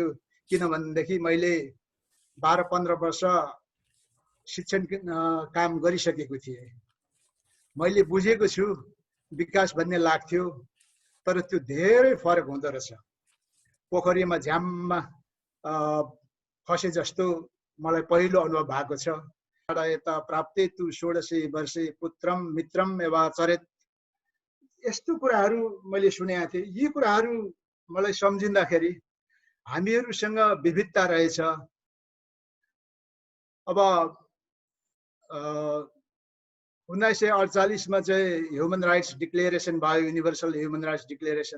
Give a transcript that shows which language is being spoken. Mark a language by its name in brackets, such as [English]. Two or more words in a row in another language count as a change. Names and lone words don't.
[Nepali] किनभनेदेखि मैले 12-15 वर्ष शिक्षण काम गरिसकेको थिएँ। मैले बुझेको छु विकास भन्ने लाग्थ्यो, तर त्यो धेरै फरक हुँदो रहेछ। पोखरीमा झ्याममा फसे जस्तो मलाई पहिलो अनुभव भएको छ। [Sanskrit] यता प्राप्ते तु 16 वर्षे पुत्रम मित्रम एवं चरेत, [Nepali] यस्तो कुराहरू मैले सुनेको थिएँ। यी कुराहरू मलाई सम्झिँदाखेरि हामीहरूसँग विविधता रहेछ। अब 1948 मा चाहिँ [English] human rights declaration [Nepali] भयो, [English] Universal Human Rights Declaration.